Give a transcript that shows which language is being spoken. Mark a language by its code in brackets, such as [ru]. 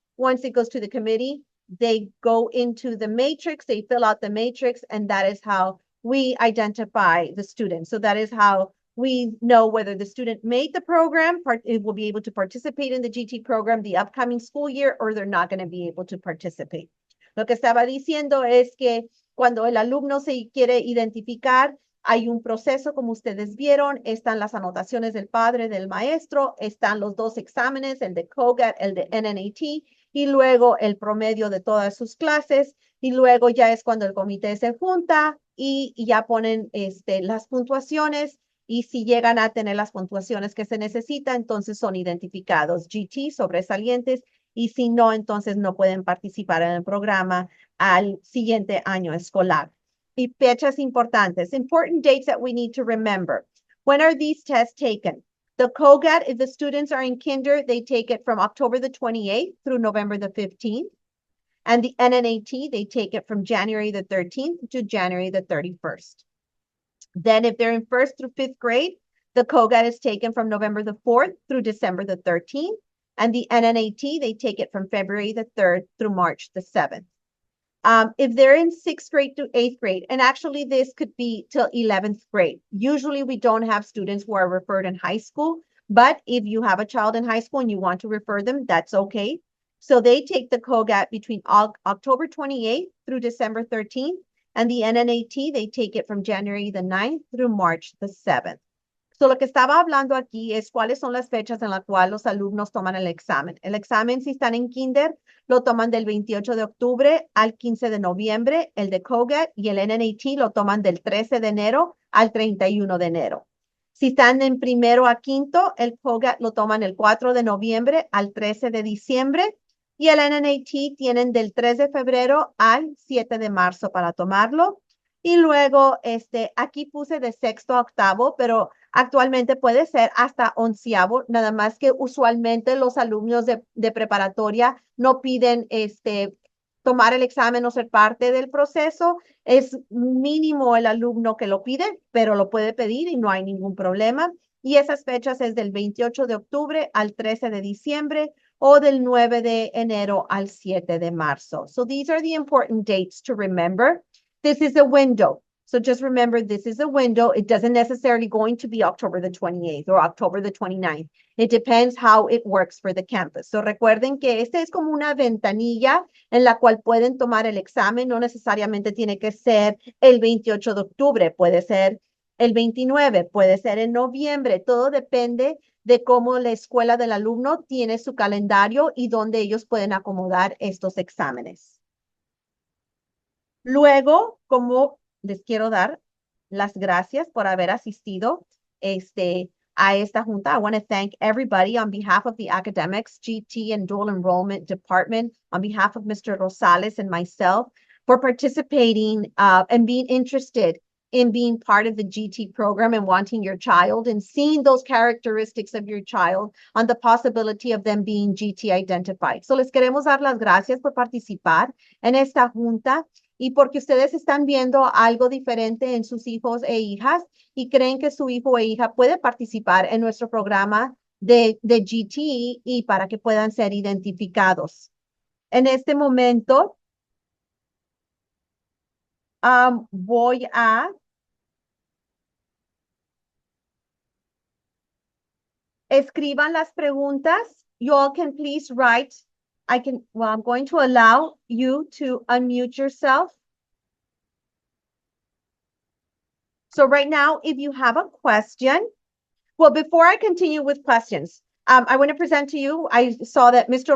[en] Once it goes to the committee, they go into the matrix, they fill out the matrix, and that is how we identify the student. So that is how we know whether the student made the program, it will be able to participate in the GT program the upcoming school year, or they're not going to be able to participate. [es] Lo que estaba diciendo es que cuando el alumno se quiere identificar, hay un proceso, como ustedes vieron, están las anotaciones del padre, del maestro, están los 2 exámenes, el de COGAT, el de NNAT, y luego el promedio de todas sus clases, y luego ya es cuando el comité se junta y ya ponen las puntuaciones, y si llegan a tener las puntuaciones que se necesitan, entonces son identificados GT, sobresalientes, y si no, entonces no pueden participar en el programa al siguiente año escolar. Y fechas importantes, [en] important dates that we need to remember. When are these tests taken? The COGAT, if the students are in kinder, they take it from October the 28th through November the 15th. And the NNAT, they take it from January the 13th to January the 31st. Then if they're in first through fifth grade, the COGAT is taken from November the 4th through December the 13th. And the NNAT, they take it from February the 3rd through March the 7th. If they're in sixth grade to eighth grade, and actually this could be till 11th grade. Usually we don't have students who are referred in high school, but if you have a child in high school and you want to refer them, that's okay. So they take the COGAT between October 28th through December 13th, and the NNAT, they take it from January the 9th through March the 7th. [es] So lo que estaba hablando aquí es cuáles son las fechas en las cuales los alumnos toman el examen. El examen, si están en kinder, lo toman del 28 de octubre al 15 de noviembre, el de COGAT, y el NNAT lo toman del 13 de enero al 31 de enero. Si están en primero a quinto, el COGAT lo toman el 4 de noviembre al 13 de diciembre, y el NNAT tienen del 3 de febrero al 7 de marzo para tomarlo. Y luego, aquí puse de sexto a octavo, pero actualmente puede ser hasta onceavo, nada más que usualmente los alumnos de preparatoria no piden tomar el examen o ser parte del proceso. Es mínimo el alumno que lo pide, pero lo puede pedir y no hay ningún problema. Y esas fechas es del 28 de octubre al 13 de diciembre o del 9 de enero al 7 de marzo. [en] So these are the important dates to remember. This is a window. So just remember, this is a window. It doesn't necessarily going to be October the 28th or October the 29th. It depends how it works for the campus. [es] So recuerden que esta es como una ventanilla en la cual pueden tomar el examen. No necesariamente tiene que ser el 28 de octubre. Puede ser el 29, puede ser en noviembre. Todo depende de cómo la escuela del alumno tiene su calendario y dónde ellos pueden acomodar estos exámenes. Luego, como les quiero dar las gracias por haber asistido a esta junta. [en] I want to thank everybody on behalf of the academics, GT and dual enrollment department, on behalf of Mr. Rosales and myself for participating and being interested in being part of the GT program and wanting your child and seeing those characteristics of your child on the possibility of them being GT identified. [es] So les queremos dar las gracias por participar en esta junta y porque ustedes están viendo algo diferente en sus hijos e hijas y creen que su hijo e hija puede participar en nuestro programa de GT y para que puedan ser identificados. En este momento, voy a escriban las preguntas. [en] You all can please write. I'm going to allow you to unmute yourself. So right now, if you have a question, well, before I continue with questions, I want to present to you, I saw that Mr.